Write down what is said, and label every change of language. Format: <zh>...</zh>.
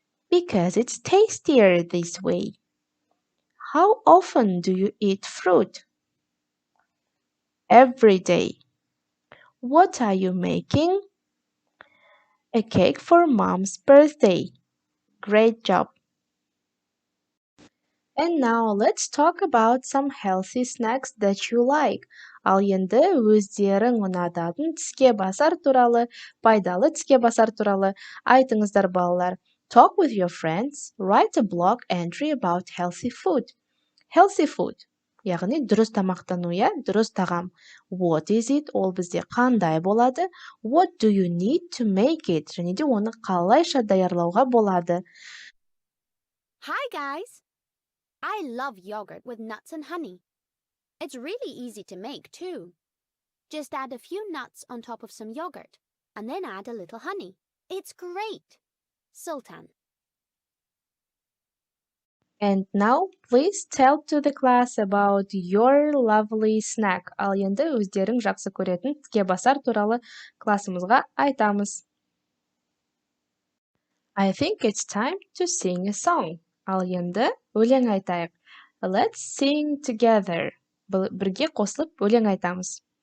<en>Because it's tastier this way. How often do you eat fruit? Every day. What are you making? A cake for Mom's birthday. Great job. And now let's talk about some healthy snacks that you like.</en> <kk>Ал енді өздерің ұнататын тіске басар туралы, пайдалы тіске басар туралы айтыңыздар балалар.</kk> <en>Talk with your friends. Write a blog entry about healthy food. Healthy food.</en> <kk>Яғни дұрыс тамақтану, я, дұрыс тағам.</kk> <en>What is it?</en> <kk>Ол бізде қандай болады?</kk> <en>What do you need to make it?</en> <kk>Және де оны қалайша даярлауға болады?</kk> <en>Hi guys! I love yogurt with nuts and honey. It's really easy to make too. Just add a few nuts on top of some yogurt and then add a little honey. It's great! Sultan. And now, please tell to the class about your lovely snack.</en> <kk>Ал енді өздерің жақсы көретін тіске басар туралы классымызға айтамыз.</kk> <en>I think it's time to sing a song.</en> <kk>Ал енді өлең айтайық.</kk> <en>Let's sing together.</en> <kk>Бірге қосылып өлең айтамыз.</kk>